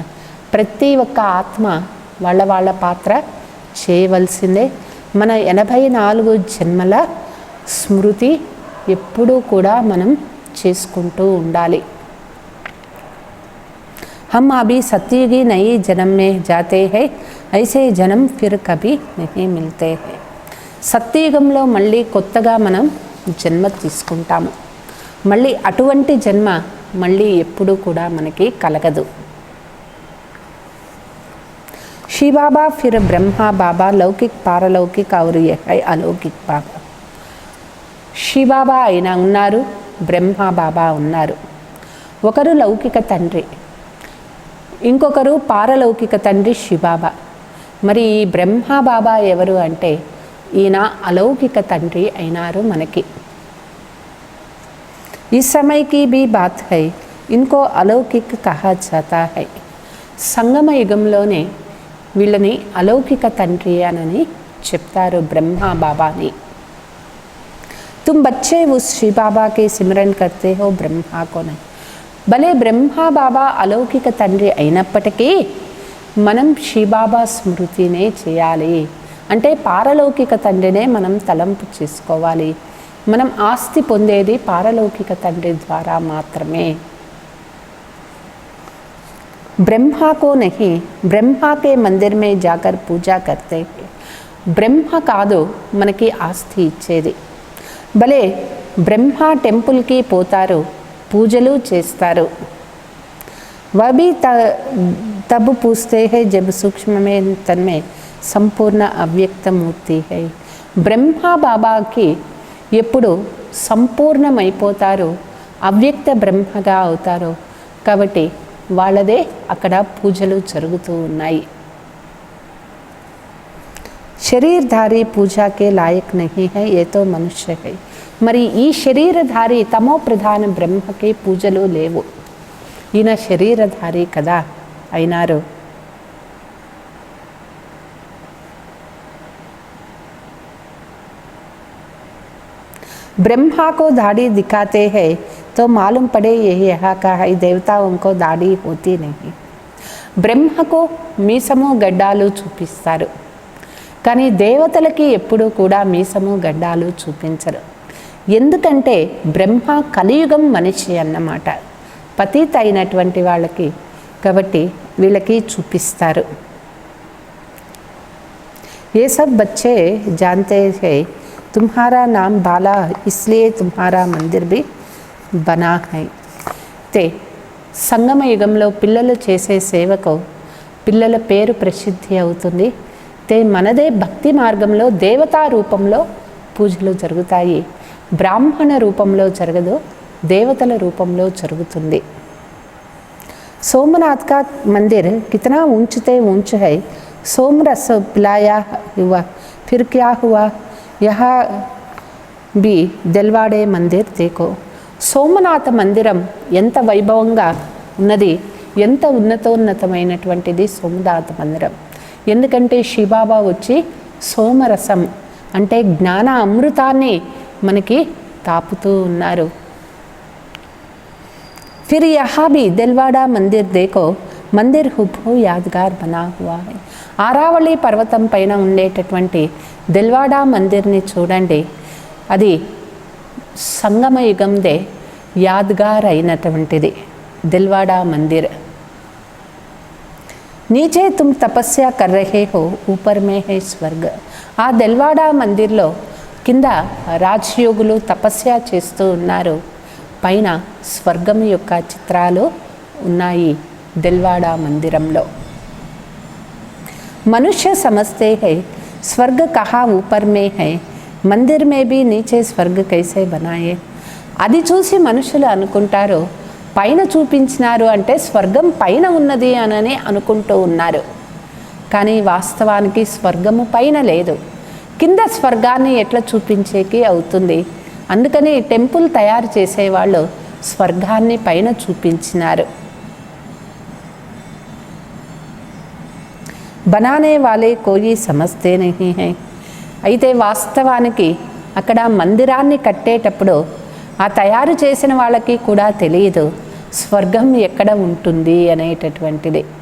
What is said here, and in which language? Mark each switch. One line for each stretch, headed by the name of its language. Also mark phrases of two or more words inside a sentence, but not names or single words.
Telugu: ప్రతి ఒక్క ఆత్మ వాళ్ళ వాళ్ళ పాత్ర చేయవలసిందే. మన 84 జన్మల స్మృతి ఎప్పుడూ కూడా మనం చేసుకుంటూ ఉండాలి.
Hindi: हम अभी सतयुगी नई जन्म में जाते हैं, ऐसे जन्म फिर कभी नहीं मिलते हैं.
Telugu: సత్యయుగంలో మళ్ళీ కొత్తగా మనం జన్మ తీసుకుంటాము. మళ్ళీ అటువంటి జన్మ మళ్ళీ ఎప్పుడూ కూడా మనకి కలగదు.
Hindi: शिव बाबा फिर ब्रह्मा बाबा, लौकिक पारलौकिक और यह है अलौकिक बाबा.
Telugu: శివబాబా అయినా ఉన్నారు, బ్రహ్మ బాబా ఉన్నారు. ఒకరు లౌకిక తండ్రి, ఇంకొకరు పారలౌకిక తండ్రి శివబాబా. మరి ఈ బ్రహ్మ బాబా ఎవరు అంటే ఈయన అలౌకిక తండ్రి అయినారు మనకి. ఈ సమయకి
Hindi: भी बात है, इनको अलौकिक कहा जाता है.
Telugu: సంగమ యుగంలోనే వీళ్ళని అలౌకిక తండ్రి అని చెప్తారు బ్రహ్మ బాబాని.
Hindi: तुम बच्चे उस शिव बाबा के सिमरन करते हो, ब्रह्मा को नहीं.
Telugu: భలే బ్రహ్మ బాబా అలౌకిక తండ్రి అయినప్పటికీ మనం శివబాబా స్మృతినే చేయాలి. అంటే పారలౌకిక తండ్రినే మనం తలంపు చేసుకోవాలి. మనం ఆస్తి పొందేది పారలౌకిక తండ్రి ద్వారా మాత్రమే.
Hindi: ब्रह्मा को नहीं, ब्रह्मा के मंदिर में जाकर पूजा करते हैं.
Telugu: బ్రహ్మ కాదు మనకి ఆస్తి ఇచ్చేది. భలే బ్రహ్మ టెంపుల్కి పోతారు, పూజలు చేస్తారు.
Hindi: वह भी तब पूछते हैं जब सूक्ष्म में तन में संपूर्ण अव्यक्त मूर्ति है.
Telugu: బ్రహ్మ బాబాకి ఎప్పుడు సంపూర్ణమైపోతారో, అవ్యక్త బ్రహ్మగా అవుతారో కాబట్టి వాళ్ళదే అక్కడ పూజలు జరుగుతూ ఉన్నాయి.
Hindi: शरीरधारी पूजा के लायक नहीं है, ये तो मनुष्य है.
Telugu: మరి ఈ శరీరధారి తమో ప్రధాన బ్రహ్మకి పూజలు లేవు. ఈయన శరీరధారి కదా అయినారు.
Hindi: ब्रह्मा को दाढ़ी दिखाते हैं तो मालूम पड़े यही यहाँ का है, देवताओं को दाढ़ी होती नहीं.
Telugu: బ్రహ్మకు మీసము గడ్డాలు చూపిస్తారు, కానీ దేవతలకి ఎప్పుడూ కూడా మీసము గడ్డాలు చూపించరు. ఎందుకంటే బ్రహ్మ కలియుగం మనిషి అన్నమాట, పతిత అయినటువంటి వాళ్ళకి, కాబట్టి వీళ్ళకి చూపిస్తారు.
Hindi: ये सब बच्चे जानते हैं तुम्हारा नाम बाला, इसलिए तुम्हारा मंदिर भी बना है.
Telugu: ते సంగమ యుగంలో పిల్లలు చేసే సేవకు పిల్లల పేరు ప్రసిద్ధి అవుతుంది. తే మనదే భక్తి మార్గంలో దేవతా రూపంలో పూజలు జరుగుతాయి. బ్రాహ్మణ రూపంలో జరగదు, దేవతల రూపంలో జరుగుతుంది.
Hindi: सोमनाथ का मंदिर कितना ऊंचते ऊंच है, सोमरस पिलाया हुआ, फिर क्या हुआ, यहाँ भी दिलवाड़े मंदिर देखो.
Telugu: సోమనాథ మందిరం ఎంత వైభవంగా ఉన్నది, ఎంత ఉన్నతమైనటువంటిది సోమనాథ మందిరం. ఎందుకంటే శివబాబా వచ్చి సోమరసం అంటే జ్ఞాన అమృతాన్ని మనకి తాపుతూ ఉన్నారు.
Hindi: फिर यहाँ भी दिलवाड़ा मंदिर देखो, मंदिर हूबहू यादगार बना हुआ है.
Telugu: ఆరావళి పర్వతం పైన ఉండేటటువంటి దిల్వాడా మందిర్ని చూడండి, అది సంగమయుగందే యాద్గార్ అయినటువంటిది దిల్వాడా మందిర్.
Hindi: नीचे तुम तपस्या कर रहे हो ऊपर में है स्वर्ग.
Telugu: ఆ దిల్వాడా మందిర్లో కింద రాజయోగులు తపస్య చేస్తూ ఉన్నారు, పైన స్వర్గం యొక్క చిత్రాలు ఉన్నాయి దిల్వాడా మందిరంలో.
Hindi: मनुष्य समझते हैं स्वर्ग कहाँ ऊपर में है, मंदिर में भी नीचे स्वर्ग कैसे बनाये.
Telugu: అది చూసి మనుషులు అనుకుంటారు పైన చూపించినారు అంటే స్వర్గం పైన ఉన్నది అని అనుకుంటూ ఉన్నారు. కానీ వాస్తవానికి స్వర్గము పైన లేదు, కింద స్వర్గాన్ని ఎట్లా చూపించేకి అవుతుంది. అందుకని టెంపుల్ తయారు చేసేవాళ్ళు స్వర్గాన్ని పైన చూపించినారు.
Hindi: बनाने वाले कोई समझते नहीं हैं.
Telugu: అయితే వాస్తవానికి అక్కడ మందిరాన్ని కట్టేటప్పుడు ఆ తయారు చేసిన వాళ్ళకి కూడా తెలియదు స్వర్గం ఎక్కడ ఉంటుంది అనేటటువంటిది.